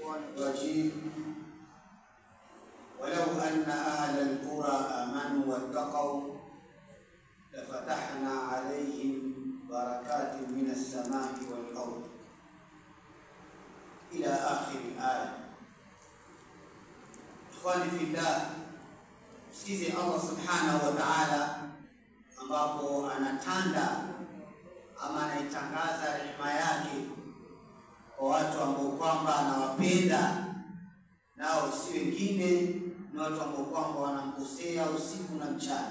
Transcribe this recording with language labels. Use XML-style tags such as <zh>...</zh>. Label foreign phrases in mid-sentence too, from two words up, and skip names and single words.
<ar>الرجيم ولو أن أهل القرى آمنوا واتقوا لفتحنا عليهم بركات من السماء والأرض إلى آخر الآية. إخواني في الله,</ar> <sw>sikize Allah</sw> <ar>سبحانه وتعالى</ar> <sw>ambapo anatanda ama anaitangaza rehema yake kwa watu ambao kwamba anawapenda, nao si wengine ni watu ambao kwamba wanamkosea usiku na mchana.</sw>